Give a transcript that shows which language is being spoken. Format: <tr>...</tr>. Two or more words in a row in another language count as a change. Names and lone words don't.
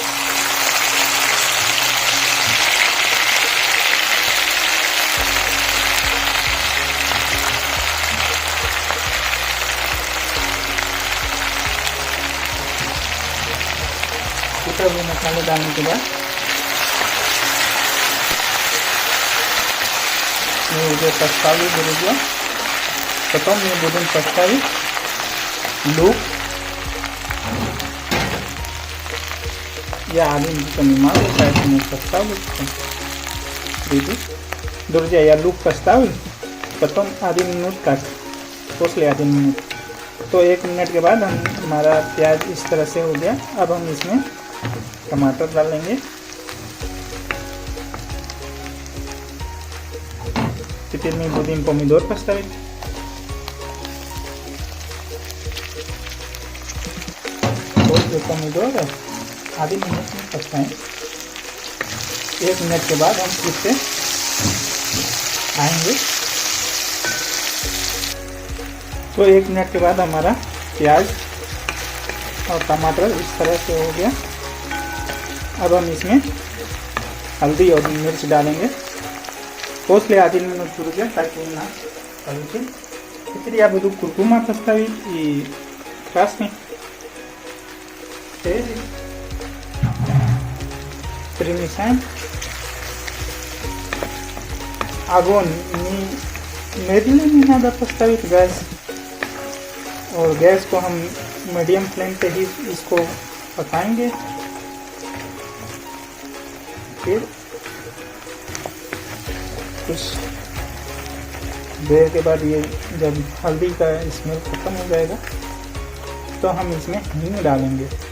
<hi>कूटे हुए मसाले डालने के बाद मैं udah</hi> <ru>поставлю, друзья, потом мы будем поставить лук. Я один понимаю, поэтому поставлю. Видите? Друзья, я лук поставил, потом 1 минут как, после 1 минут.</ru> <hi>तो 1 मिनट के बाद हमारा प्याज इस तरह से हो गया। अब हम इसमें टमाटर डालेंगे।</hi> <ru>Теперь мы будем помидор поставить. После помидора 1 минут</ru> <hi>में पकाएं। 1 मिनट के बाद हम फिर से आएंगे। तो 1 मिनट के बाद हमारा प्याज और टमाटर इस तरह से हो गया। अब हम इसमें हल्दी और मिर्च डालेंगे।</hi> <ru>После 1 минут, друзья, так и у нас получилось. Теперь я буду куркума поставить и красный перец. Перемешаем. Огонь медленно не надо поставить,</ru> <hi>गैस, और गैस को हम</hi> <en>medium flame</en> <hi>पे ही इसको पकाएंगे। फिर कुछ देर के बाद ये जब हल्दी का स्मेल खत्म हो जाएगा तो हम इसमें हींग डालेंगे।</hi>